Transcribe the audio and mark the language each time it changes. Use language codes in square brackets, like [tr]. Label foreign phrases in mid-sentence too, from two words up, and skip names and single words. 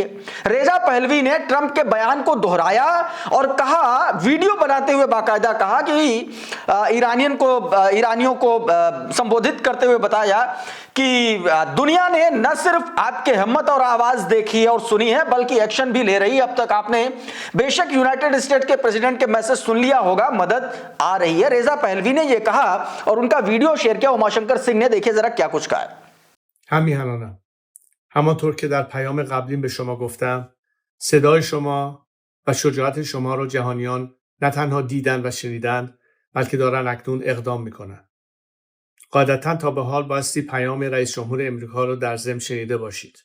[hi] रेजा पहलवी ने ट्रंप के बयान को दोहराया और कहा, वीडियो बनाते हुए बाकायदा कहा कि ईरानियों को संबोधित करते हुए बताया कि दुनिया ने न सिर्फ आपके हिम्मत और आवाज देखी और सुनी है, बल्कि एक्शन भी ले रही है। अब तक आपने बेशक यूनाइटेड स्टेट के प्रेसिडेंट के मैसेज सुन लिया होगा, मदद आ रही है। रेजा पहलवी ने यह कहा और उनका वीडियो शेयर किया उमाशंकर सिंह ने। देखिए जरा क्या कुछ कहा है. [fa] همیهنانم، همانطور که در پیام قبلیم به شما گفتم، صدای شما و شجاعت شما را جهانیان نه تنها دیدن و شنیدن، بلکه دارن اکنون اقدام میکنن. قاعدتاً تا به حال بایستی پیام رئیس جمهور امریکا را در ضمن شنیده باشید.